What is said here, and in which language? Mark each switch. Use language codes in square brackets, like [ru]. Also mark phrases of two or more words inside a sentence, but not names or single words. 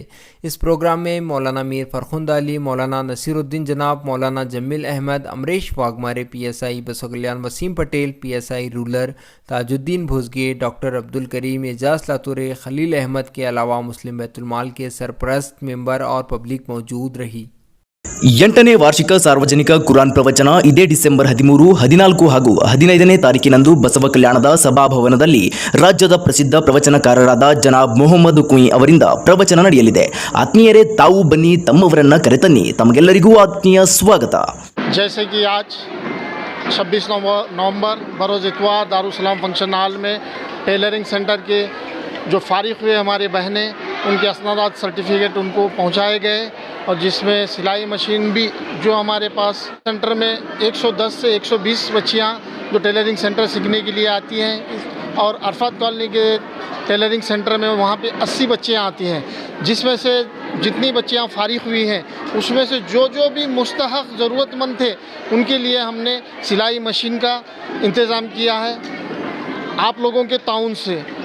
[hi] इस प्रोग्राम में मौलाना मीर फरखुंद अली, मौलाना नसीरुद्दीन जनाब, मौलाना जमील अहमद, अमरीश वाघमारे PSI बसवा कल्याण, वसीम पटेल PSI रूरल, ताजुद्दीन भोजगे, डॉक्टर अब्दुल करीम, एजाज लातूरे, खलील अहमद के अलावा मुस्लिम बैतुल माल के सरपरस्त मेंबर और पब्लिक मौजूद रही। [kn] 8ನೇ ವಾರ್ಷಿಕ ಸಾರ್ವಜನಿಕ ಕುರಾನ್ ಪ್ರವಚನ ಇದೇ ಡಿಸೆಂಬರ್ 13, 14 ಹಾಗೂ 15ನೇ ತಾರೀಕಿನಂದು ಬಸವ ಕಲ್ಯಾಣದ ಸಭಾಭವನದಲ್ಲಿ ರಾಜ್ಯದ ಪ್ರಸಿದ್ಧ ಪ್ರವಚನಕಾರರಾದ ಜನಾಬ್ ಮೊಹಮ್ಮದ್ ಕುಯಿ ಅವರಿಂದ ಪ್ರವಚನ ನಡೆಯಲಿದೆ. ಆತ್ಮೀಯರೇ, ತಾವು ಬನ್ನಿ, ತಮ್ಮವರನ್ನ ಕರೆತನ್ನಿ. ತಮಗೆಲ್ಲರಿಗೂ ಆತ್ಮೀಯ ಸ್ವಾಗತ. [hi] जैसे कि आज 26 नवंबर बरोज़ इतवार दारुस्सलाम फंक्शन हॉल में [en] tailoring center [hi] के जो फारिग हुए हमारे बहनें, उनके असनादात सर्टिफिकेट उनको पहुंचाए गए और जिसमें सिलाई मशीन भी जो हमारे पास सेंटर में 110 से 120 बच्चियां जो [en] tailoring center [hi] सीखने के लिए आती हैं और अरफात कॉलोनी के [en] tailoring center [hi] में वहाँ पे 80 बच्चियाँ आती हैं, जिसमें से जितनी बच्चियाँ फारिग हुई हैं उसमें से जो भी मुस्तहक़ ज़रूरतमंद थे उनके लिए हमने सिलाई मशीन का इंतज़ाम किया है आप लोगों के ताउन से।